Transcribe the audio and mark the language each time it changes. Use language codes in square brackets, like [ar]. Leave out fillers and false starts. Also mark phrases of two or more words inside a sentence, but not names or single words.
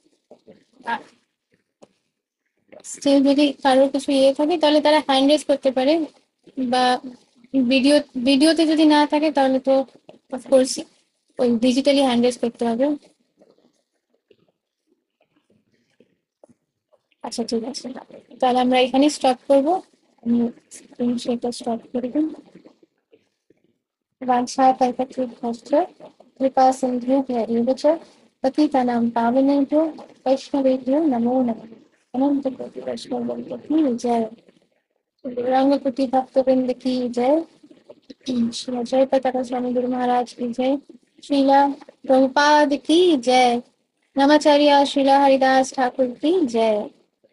[bn] স্টিল যদি কারোর কিছু থাকে, তাহলে তারা হ্যান্ড রেজ করতে পারে, বা ভিডিওতে যদি না থাকে তাহলে তো অফকোর্স ওই ডিজিটালি হ্যান্ড রেজ করতে হবে। আচ্ছা ঠিক আছে, তাহলে আমরা এখানে স্টপ করবো। আমি সেটা স্টপ করে দিন। [sa] वाञ्छा कल्पतरुभ्यश्च कृपा सिन्धुभ्यैव च पतितानां पावनेभ्यो वैष्णवेभ्यो नमो नमः। [hi] अनंत कोटि वैष्णव की जय। गौरांगकुटी भक्तवृंद की जय। श्री जय पताका स्वामी गुरु महाराज की जय। श्रीला प्रभुपाद की जय। नमाचार्य श्रीला हरिदास ठाकुर की जय।